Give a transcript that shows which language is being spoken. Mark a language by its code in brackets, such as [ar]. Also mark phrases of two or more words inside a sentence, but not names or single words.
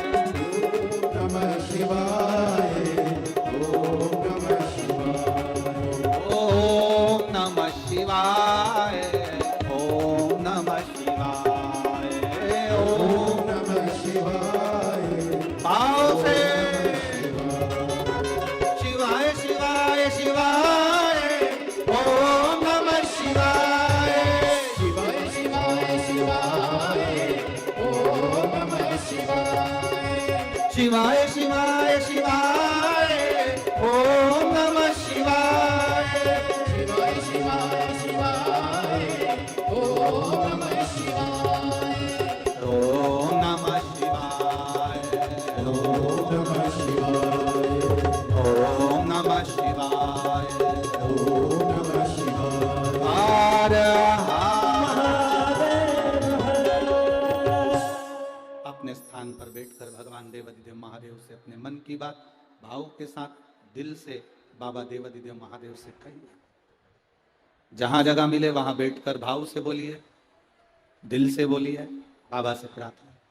[sa] नमः शिवाय ओम नमः शिवाय ओम नमः शिवाय ओम नमः शिवाय ओम नमः शिवाय [hi] पाँव से [sa] शिवाय शिवाय शिवाय ओम नमः शिवाय शिवाय शिवाय शिवाय ओम नमः शिवाय शिवाय शिवाय शिवाय ओम नमः शिवाय शिवाय शिवाय शिवाय ओम नमः शिवाय ओम नमः शिवाय ओम नमः शिवाय ओम नमः शिवाय ओम नमः शिवाय [hi] हर अपने स्थान पर बैठकर भगवान देवाधिदेव महादेव से अपने मन की बात भाव के साथ दिल से बाबा देवाधिदेव महादेव से कहिए। जहां जगह मिले वहां बैठकर भाव से बोलिए, दिल से बोलिए, बाबा से प्रार्थना।